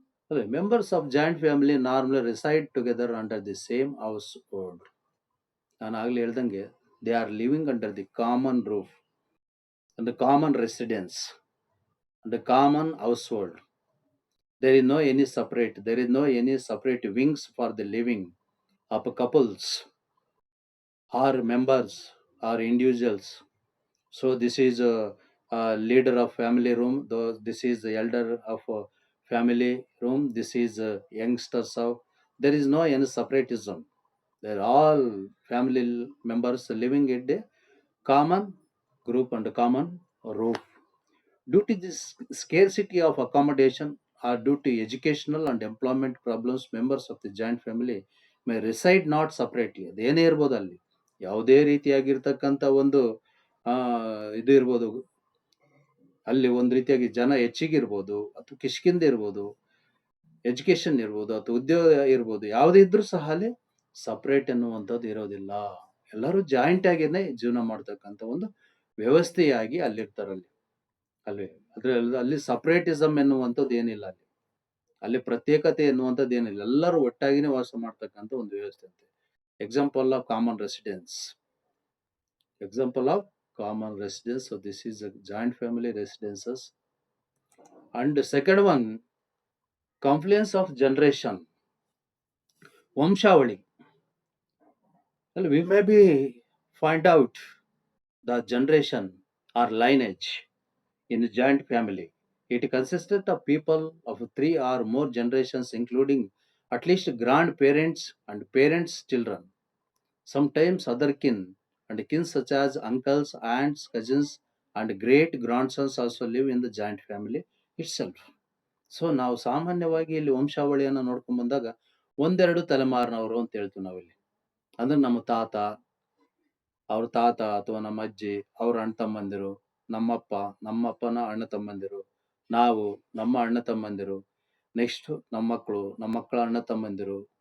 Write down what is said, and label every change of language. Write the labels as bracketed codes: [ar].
[en] ಅದೇ members of joint family normally reside together under the same household. [kn] ನಾನು ಆಗ್ಲೇ ಹೇಳ್ದಂಗೆ [en] They are living under the common roof and common residence and common household. There is no any separate. There is no any separate wings for the living of couples or members or individuals. So this is a leader of family room. Though this is the elder of family room. This is youngsters of. There is no any separatism. They're all family members living in a common group and common roof. Due to this scarcity of accommodation or due to educational and employment problems, members of the joint family may reside not separately. [kn] ಅದೇನೇ ಇರ್ಬೋದು ಅಲ್ಲಿ ಯಾವುದೇ ರೀತಿಯಾಗಿರ್ತಕ್ಕಂಥ ಒಂದು ಆ ಇದು ಇರ್ಬೋದು, ಅಲ್ಲಿ ಒಂದು ರೀತಿಯಾಗಿ ಜನ ಹೆಚ್ಚಿಗೆ ಇರ್ಬೋದು ಅಥವಾ ಕಿಷ್ಕಿಂದ ಇರ್ಬೋದು, ಎಜುಕೇಶನ್ ಇರ್ಬೋದು ಅಥವಾ ಉದ್ಯೋಗ ಇರ್ಬೋದು, ಯಾವುದೇ ಇದ್ರೂ ಸಹ ಅಲ್ಲಿ ಸಪರೇಟ್ ಅನ್ನುವಂಥದ್ದು ಇರೋದಿಲ್ಲ. ಎಲ್ಲರೂ ಜಾಯಿಂಟ್ ಆಗಿನೇ ಜೀವನ ಮಾಡ್ತಕ್ಕಂಥ ಒಂದು ವ್ಯವಸ್ಥೆಯಾಗಿ ಅಲ್ಲಿರ್ತಾರಲ್ಲಿ. ಅಲ್ಲಿ ಅದ್ರಲ್ಲಿ ಅಲ್ಲಿ ಸಪರೇಟಿಸಮ್ ಎನ್ನುವಂಥದ್ದು ಏನಿಲ್ಲ ಅಲ್ಲಿ. ಅಲ್ಲಿ ಪ್ರತ್ಯೇಕತೆ ಎನ್ನುವಂಥದ್ದು ಏನಿಲ್ಲ. ಎಲ್ಲರೂ ಒಟ್ಟಾಗಿನೇ ವಾಸ ಮಾಡ್ತಕ್ಕಂಥ ಒಂದು ವ್ಯವಸ್ಥೆ ಅಂತೆ. [en] Example of common residence. Example of common residence. So this is a joint family residences. And the second one, confluence of generation. ವಂಶಾವಳಿ. Well, we may be find out the generation or lineage in a joint family. It consisted of people of 3 or more generations, including at least grandparents and parents' children, sometimes other kin and kin such as uncles, aunts, cousins, and great grandsons also live in the joint family itself. [kn] So ನಾವು ಸಾಮಾನ್ಯವಾಗಿ ಇಲ್ಲಿ ವಂಶಾವಳಿಯನ್ನು ನೋಡ್ಕೊಂಡ್ ಬಂದಾಗ ಒಂದೆರಡು ತಲೆಮಾರಿನವರು ಅಂತ ಹೇಳ್ತೀವಿ ನಾವಿಲ್ಲಿ. ಅಂದ್ರೆ ನಮ್ಮ ತಾತ, ಅವ್ರ ತಾತ ಅಥವಾ ನಮ್ಮ ಅಜ್ಜಿ, ಅವ್ರ ಅಣ್ಣ ತಮ್ಮಂದಿರು, ನಮ್ಮಪ್ಪ, ನಮ್ಮಪ್ಪನ ಅಣ್ಣ ತಮ್ಮಂದಿರು, ನಾವು, ನಮ್ಮ ಅಣ್ಣ ತಮ್ಮಂದಿರು, ನೆಕ್ಸ್ಟ್ ನಮ್ಮ ಮಕ್ಕಳು, ನಮ್ಮ ಮಕ್ಕಳ ಅಣ್ಣ ತಮ್ಮಂದಿರು.